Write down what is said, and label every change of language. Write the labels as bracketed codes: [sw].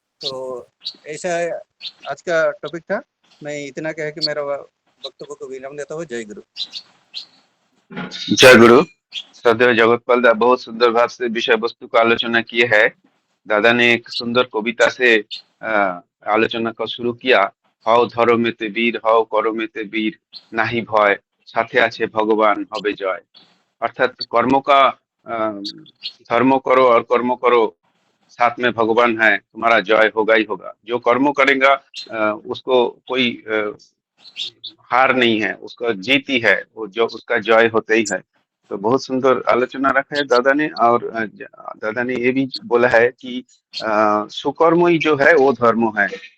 [hi] तो ऐसा आज का टॉपिक था। मैं इतना कह के मेरा वक्तव्य को विराम देता हूँ। जय गुरु। जय गुरु। सदैव जगतपाल दा बहुत सुंदर भाव से विषय वस्तु का आलोचना किए है। दादा ने एक सुंदर कविता से आलोचना को शुरू किया। [bn] हও ধরমেতে বীর, হও করমেতে বীর, নাহি ভয়, সাথে আছে ভগবাन হবে জয়। [hi] अर्थात कर्म का धर्म करो और कर्म करो, साथ में भगवान है, तुम्हारा जय होगा ही होगा। जो कर्म करेगा उसको कोई हार नहीं है, उसका जीत ही है, वो जो उसका जय होते ही है। तो बहुत सुंदर आलोचना रखा है दादा ने। और दादा ने ये भी बोला है कि सुकर्म ही जो है वो धर्म है।